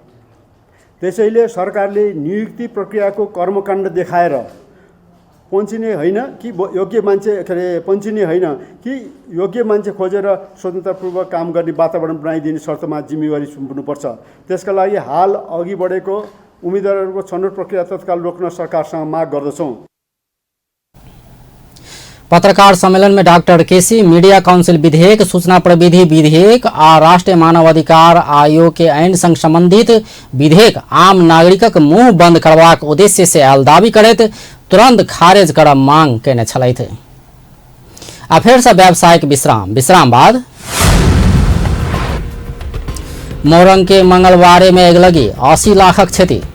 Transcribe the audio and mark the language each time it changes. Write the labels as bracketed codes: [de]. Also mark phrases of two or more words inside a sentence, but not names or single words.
[ne] त्यसैले सरकारले नियुक्ति प्रक्रियाको कर्मकाण्ड देखाएर पन्छिने होइन कि योग्य मान्छे पन्छिने होइन कि योग्य मान्छे खोजेर स्वतन्त्रपूर्वक काम गर्ने वातावरण बनाइदिने शर्तमा जिम्मेवारी सुम्नुपर्छ। त्यसका लागि हाल अघि बढेको उम्मेदवारहरूको छनौट प्रक्रिया तत्काल रोक्न सरकारसँग माग गर्दछौँ। [mai] पत्रकार सम्मेलन में डॉक्टर केसी मीडिया काउंसिल विधेयक, सूचना प्रविधि विधेयक आ राष्ट्रीय मानव अधिकार आयोग के ऐन संग संबंधित विधेयक आम नागरिकक मुंह बंद करबाक उद्देश्य से आयल दावी करैत तुरंत खारिज करब मांग केने छलथि। आ फेर से व्यावसायिक विश्राम बाद मोरंग के मंगलवारे में अगलगी 80 लाखक क्षति।